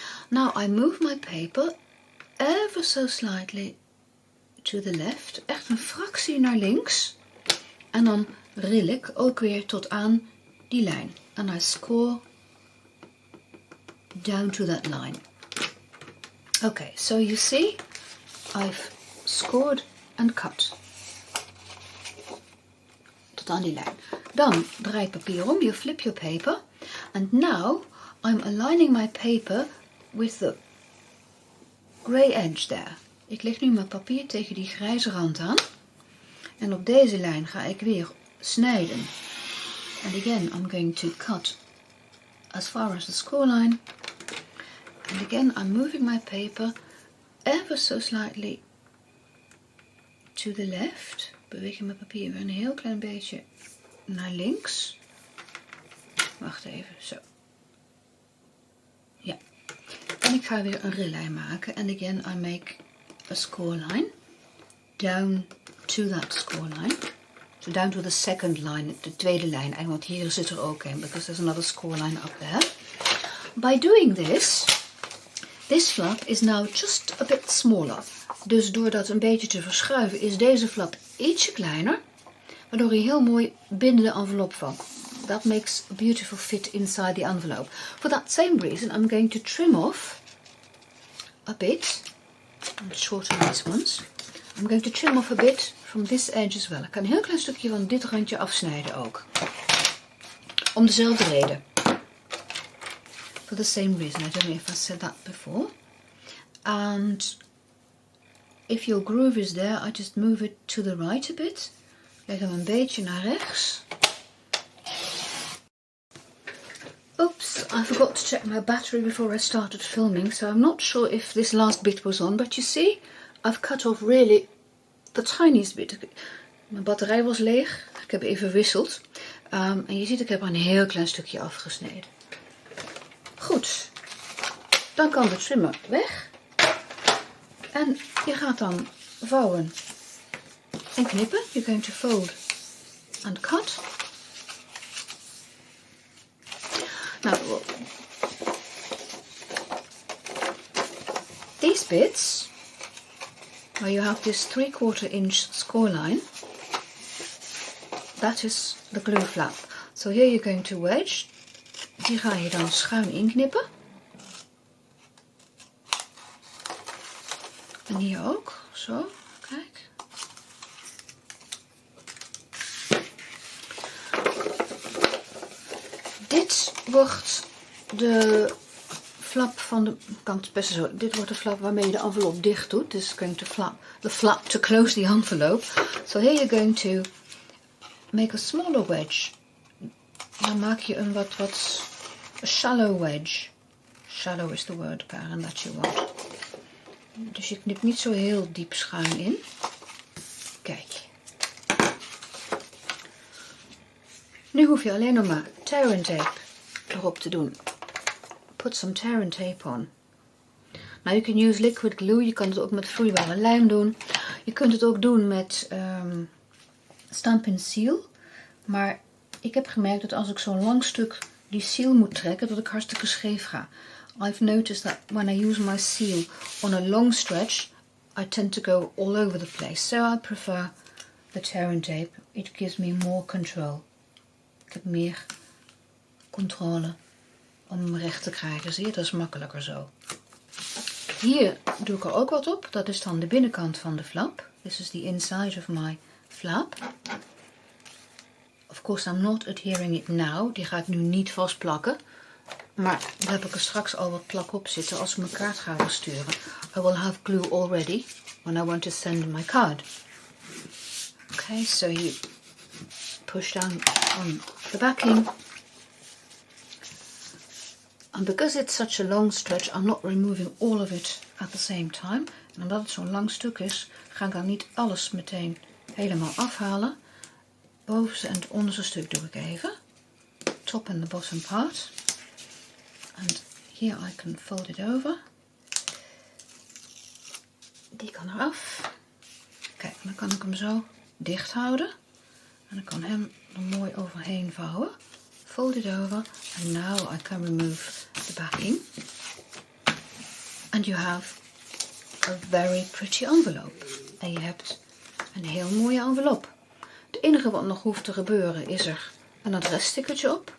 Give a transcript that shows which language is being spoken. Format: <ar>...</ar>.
<en>Now I move my paper ever so slightly to the left,</en> <nl>echt een fractie naar links. En dan rill ik ook weer tot aan die lijn.</nl> <en>And I score down to that line. Okay, so you see, I've scored and cut.</en> <nl>Tot aan die lijn. Dan draai je papier om,</nl> <en>you flip your paper. And now I'm aligning my paper with the grey edge there.</en> <nl>Ik leg nu mijn papier tegen die grijze rand aan. En op deze lijn ga ik weer snijden.</nl> <en>And again I'm going to cut as far as the score line. And again I'm moving my paper ever so slightly to the left.</en> <nl>Beweeg mijn papier weer een heel klein beetje naar links. Wacht even, zo. Ja. En ik ga weer een rilijn maken.</nl> <en>And again I make a score line down to that score line. So down to the second line,</en> <nl>de tweede lijn. En want hier zit er ook in,</nl> <en>because there's another score line up there. By doing this flap is now just a bit smaller.</en> <nl>Dus door dat een beetje te verschuiven is deze flap ietsje kleiner. Waardoor hij heel mooi binnen de envelop valt.</nl> <en>That makes a beautiful fit inside the envelope. For that same reason I'm going to trim off a bit. And shorten these ones. I'm going to trim off a bit from this edge as well.</en> <nl>Ik kan een heel klein stukje van dit randje afsnijden ook. Om dezelfde reden.</nl> <en>For the same reason. I don't know if I said that before. And if your groove is there, I just move it to the right a bit.</en> <nl>Leg hem een beetje naar rechts.</nl> <en>Oops, I forgot to check my battery before I started filming, so I'm not sure if this last bit was on, but you see, I've cut off really the tiniest bit.</en> <nl>Mijn batterij was leeg, ik heb even gewisseld. En je ziet, ik heb er een heel klein stukje afgesneden. Goed, dan kan de trimmer weg. En je gaat dan vouwen en knippen.</nl> <en>You're going to fold and cut. Now, these bits, where you have this 3/4 inch score line, that is the glue flap. So here you're going to wedge.</en> <nl>Die ga je dan schuin inknippen. En hier ook, zo, kijk. Dit wordt de flap van de kant, best zo. Dit wordt de flap waarmee je de envelop dicht doet.</nl> <en>This is going to the flap to close the envelope. So here you're going to make a smaller wedge.</en> <nl>Dan maak je een wat</nl> <en>a shallow wedge. Shallow is the word, Karin, that you want.</en> <nl>Dus je knipt niet zo heel diep schuin in. Kijk. Nu hoef je alleen nog maar tear and tape erop te doen.</nl> <en>Put some tear and tape on. Now you can use liquid glue.</en> <nl>Je kan het ook met vloeibare lijm doen. Je kunt het ook doen met Stampin Seal. Maar ik heb gemerkt dat als ik zo'n lang stuk die seal moet trekken, dat ik hartstikke scheef ga.</nl> <en>I've noticed that when I use my seal on a long stretch, I tend to go all over the place. So I prefer the tear and tape. It gives me more control.</en> <nl>Ik heb meer controle om hem recht te krijgen. Zie je, dat is makkelijker zo. Hier doe ik er ook wat op. Dat is dan de binnenkant van de flap.</nl> <en>This is the inside of my flap. Of course, I'm not adhering it now.</en> <nl>Die ga ik nu niet vastplakken. Maar dan heb ik er straks al wat plak op zitten als ik mijn kaart ga versturen.</nl> <en>I will have glue already when I want to send my card. Okay, so you push down on the backing. And because it's such a long stretch, I'm not removing all of it at the same time.</en> <nl>En omdat het zo'n lang stuk is, ga ik dan niet alles meteen helemaal afhalen. Bovenste en het onderste stuk doe ik even.</nl> <en>Top and the bottom part. And here I can fold it over.</en> <nl>Die kan eraf. Kijk, dan kan ik hem zo dicht houden. En ik kan hem er mooi overheen vouwen.</nl> <en>Fold it over. And now I can remove the backing. And you have a very pretty envelope.</en> <nl>En je hebt een heel mooie envelop. Het enige wat nog hoeft te gebeuren is er een adresstickertje op.</nl>